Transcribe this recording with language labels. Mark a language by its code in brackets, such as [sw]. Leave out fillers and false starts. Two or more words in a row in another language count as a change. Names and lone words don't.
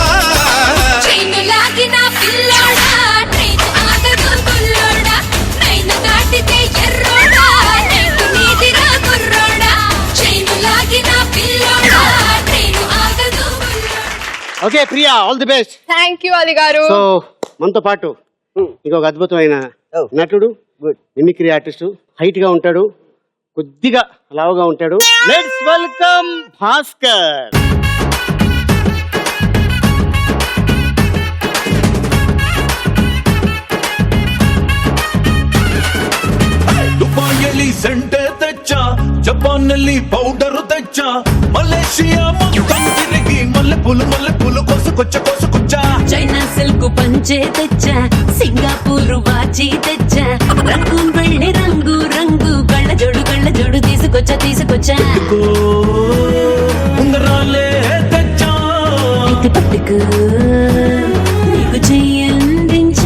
[te] ట్రైన్ లాగిన పిల్లోడా ట్రైన్ ఆగదు పుల్లోడా ట్రైన్ దాటితే ఎర్రోడా ట్రైన్ నీదిరా కుర్రోడా ట్రైన్ లాగిన పిల్లోడా ట్రైన్ ఆగదు పుల్లోడా. ఓకే ప్రియా, [en] all the best. thank you [te] అలీ గారు. సో మనతో పాటు ఇంకొక అద్భుతమైన నటుడు, [en] mimicry artist, [te] హైట్ గా ఉంటాడు, కొద్దిగా లావుగా ఉంటాడు. [en] Let's welcome Bhaskar. [te] దుబాయల్లి సెంటె తెచ్చ జపాన్నల్లి పౌడర్ తెచ్చ మలేషియా మొత్త తిరుగి మల్లె పులు కొసకొచ్చ చైనా సిల్క్ పంచే తెచ్చా సింగపూర్ వాచి తెచ్చా రంగు వెళ్ళి రంగు రంగు కళ్ళ జోడు తీసుకొచ్చా ఉంగరాలే తెచ్చ ఇది పట్టుకు నీకు చెయ్యందించా